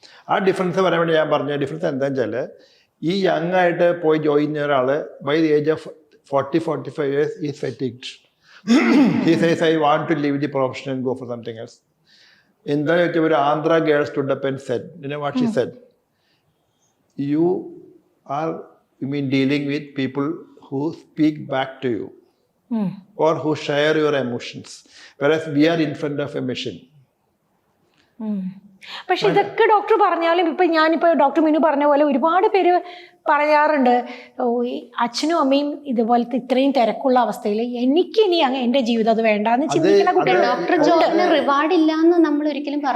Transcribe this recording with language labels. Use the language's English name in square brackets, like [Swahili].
[Malayalam] ആ ഡിഫറൻസ് പറയാൻ വേണ്ടി ഞാൻ പറഞ്ഞ ഡിഫറൻസ് എന്താണെന്ന് വെച്ചാൽ ഈ യങ് ആയിട്ട് പോയി ജോയിൻ ചെയ്യുന്ന ഒരാൾ [English] By the age of 40-45 years is fatigued. He says I want to leave the profession and go for something else. [Malayalam] എന്താണെന്ന് വെച്ചാൽ ഒരു [English] Andhra girl stood up and said, you know what she said? You are, you mean dealing with people who speak back to you or who share your emotions, whereas we are in front of a machine. [Malayalam] പക്ഷെ ഇതൊക്കെ doctor പറഞ്ഞാലും ഇപ്പൊ ഞാനിപ്പോ doctor Minu പറഞ്ഞ പോലെ ഒരുപാട് പേര് പറയാറുണ്ട്, ഈ അച്ഛനും അമ്മയും ഇതുപോലത്തെ ഇത്രയും തിരക്കുള്ള അവസ്ഥയിൽ എനിക്കിനി എന്റെ ജീവിതം അത് വേണ്ടാന്ന് ചിന്തിക്കുന്ന കുട്ടികൾ. ഡോക്ടർ ജോബിന് റിവാർഡ് ഇല്ലാന്ന് നമ്മൾ ഒരിക്കലും